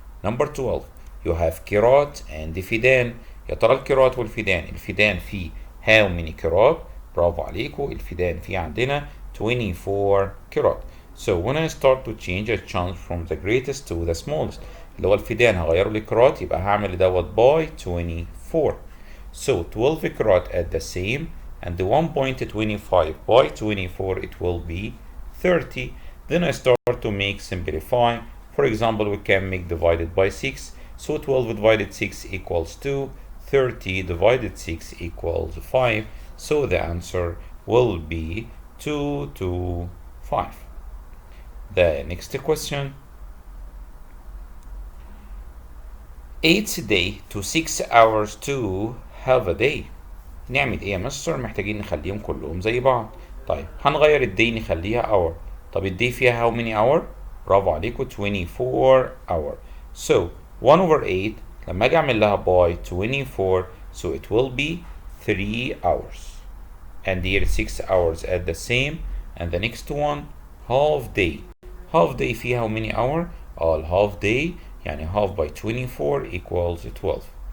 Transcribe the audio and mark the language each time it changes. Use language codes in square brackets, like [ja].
[en] Number 12 you have كيرات and فيدان. [ar] يا ترى الكيرات والفيدان، الفيدان فيه [en] how many [ar] كيرات؟ برافو عليكم، الفيدان فيه عندنا 24 كيرات. [en] So when I start to change a chunk from the greatest to the smallest، [ar] اللي هو الفيدان هغيره لكيرات يبقى هعمل دوت [en] by 24. So 12 كيرات at the same and the 1.25 by 24 it will be 30. Then I start to make simplify. For example, we can make divided by 6. So 12 divided 6 equals 2. 30 divided 6 equals 5. So the answer will be 2 to 5. The next question. 8 day to 6 hours to half a day. [ar] نعمل ايه يا مستر؟ محتاجين نخليهم كلهم زي بعض. طيب هنغير الدي نخليها اور. طب الدي فيها [en] how many hour؟ [ar] برافو عليكم [en] 24 hour. So 1 over 8 [ar] لما اجي اعمل لها [en] by 24 so it will be 3 hours. And here 6 hours at the same and the next one half day. Half day فيها how many hour؟ half day يعني half by 24 equals 12.